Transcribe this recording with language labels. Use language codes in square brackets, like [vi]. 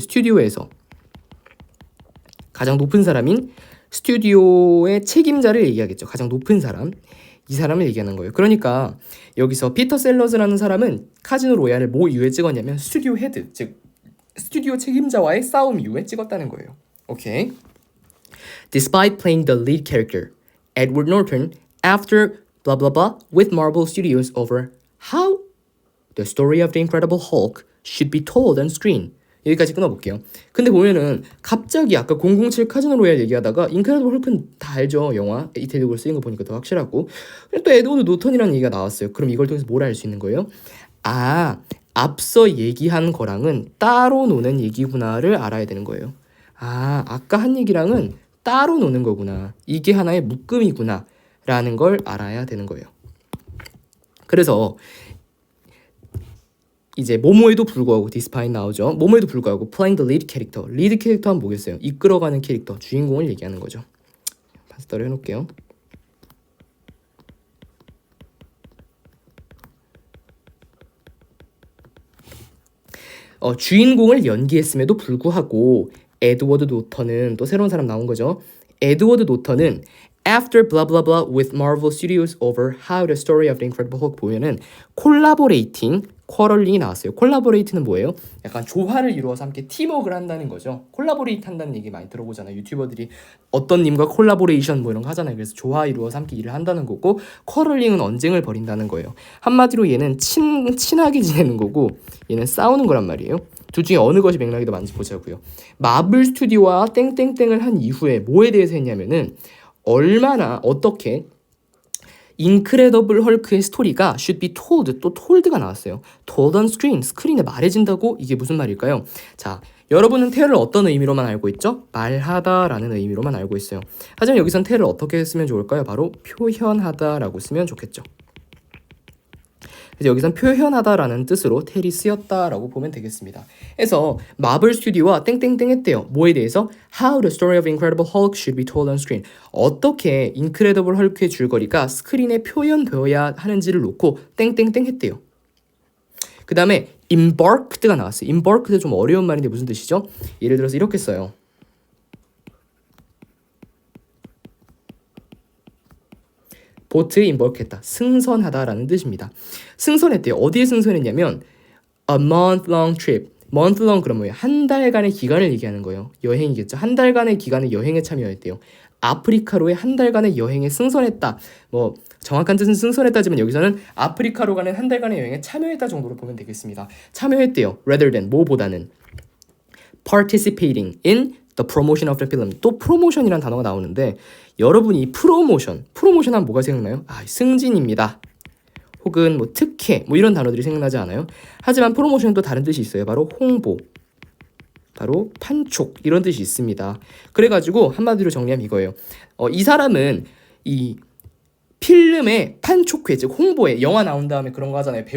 [ko] 스튜디오에서 가장 높은 사람인 스튜디오의 책임자를 얘기하겠죠. 가장 높은 사람. 이 사람을 얘기하는 거예요. 그러니까 여기서 피터 셀러즈라는 사람은 카지노 로얄을 뭐 이후에 찍었냐면 스튜디오 헤드, 즉 스튜디오 책임자와의 싸움 이후에 찍었다는 거예요. 오케이. [en] Despite playing the lead character, Edward Norton, after blah blah blah with Marvel Studios over how the story of the Incredible Hulk should be told on screen. [ko] 여기까지 끊어볼게요. 근데 보면은 갑자기 아까 007 카지노 로얄 얘기하다가 인크레디블 헐크는 다 알죠. 영화 이태리어로 쓰인 거 보니까 더 확실하고 또 에드워드 노턴이라는 얘기가 나왔어요. 그럼 이걸 통해서 뭘 알 수 있는 거예요? 앞서 얘기한 거랑은 따로 노는 얘기구나를 알아야 되는 거예요. 아까 한 얘기랑은 따로 노는 거구나. 이게 하나의 묶음이구나 라는 걸 알아야 되는 거예요. 그래서 이제 뭐뭐에도 불구하고 despite 나오죠. 뭐뭐에도 불구하고 [en] playing the lead character. [ko] 리드 캐릭터 하면 뭐겠어요? 이끌어가는 캐릭터, 주인공을 얘기하는 거죠. 파스타를 해놓을게요. 주인공을 연기했음에도 불구하고 에드워드 노턴은 또 새로운 사람 나온 거죠. [en] 에드워드 노턴은 After blah blah blah with Marvel Studios over how the story of the Incredible Hulk [ko] 보면은 콜라보레이팅, 쿼럴링이 나왔어요. 콜라보레이트는 뭐예요? 약간 조화를 이루어서 함께 팀워크를 한다는 거죠. 콜라보레이트 한다는 얘기 많이 들어보잖아요. 유튜버들이 어떤 님과 콜라보레이션 뭐 이런 거 하잖아요. 그래서 조화 이루어서 함께 일을 한다는 거고 쿼럴링은 언쟁을 벌인다는 거예요. 한마디로 얘는 친하게 지내는 거고 얘는 싸우는 거란 말이에요. 둘 중에 어느 것이 맥락이 더 많은지 보자고요. 마블 스튜디오와 땡땡땡을 한 이후에 뭐에 대해서 했냐면은 얼마나 어떻게 인크레더블 헐크의 스토리가 [en] should be told, [ko] 또 told가 나왔어요. [en] told on screen, [ko] 스크린에 말해진다고? 이게 무슨 말일까요? 자, 여러분은 tell을 어떤 의미로만 알고 있죠? 말하다라는 의미로만 알고 있어요. 하지만 여기선 tell을 어떻게 쓰면 좋을까요? 바로 표현하다라고 쓰면 좋겠죠. 그래서 여기선 표현하다라는 뜻으로 텔이 쓰였다라고 보면 되겠습니다. 그래서 마블 스튜디오와 땡땡땡 했대요. 뭐에 대해서? [en] How the story of Incredible Hulk should be told on screen. [ko] 어떻게 인크레더블 헐크의 줄거리가 스크린에 표현되어야 하는지를 놓고 땡땡땡 했대요. 그 다음에 embarked가 나왔어요. embarked 좀 어려운 말인데 무슨 뜻이죠? 예를 들어서 이렇게 써요. 보트 임벌했다. 승선하다라는 뜻입니다. 승선했대요. 어디에 승선했냐면 [en] a month long trip. [ko] month long 그럼 뭐예요? 한 달간의 기간을 얘기하는 거예요. 여행이겠죠. 한 달간의 기간에 여행에 참여했대요. 아프리카로의 한 달간의 여행에 승선했다. 뭐 정확한 뜻은 승선했다지만 여기서는 아프리카로 가는 한 달간의 여행에 참여했다 정도로 보면 되겠습니다. 참여했대요. [en] rather than [ko] 뭐보다는 [en] participating in the promotion of the film. [ko] 또 프로모션이란 단어가 나오는데 여러분이 프로모션 하면 뭐가 생각나요? 승진입니다. 혹은 뭐 특혜 뭐 이런 단어들이 생각나지 않아요? 하지만 프로모션은 또 다른 뜻이 있어요. 바로 홍보, 바로 판촉 이런 뜻이 있습니다. 그래가지고 한마디로 정리하면 이거예요. 이 사람은 이 필름의 판촉회, 즉 홍보에 영화 나온 다음에 그런 거 하잖아요.